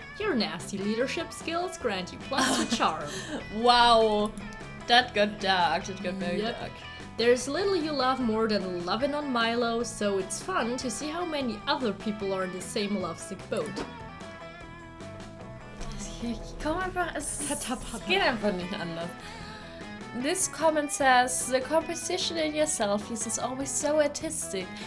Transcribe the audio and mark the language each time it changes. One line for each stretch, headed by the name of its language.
English: Your nasty leadership skills grant you +2 charm. Wow, that got dark. It got very Yep. dark. There's little you love more than loving on Milo, so it's fun to see how many other people are in the same lovesick boat.
German: Komm einfach, es geht einfach nicht anders.
English: This comment says, the composition in your selfies is always so artistic.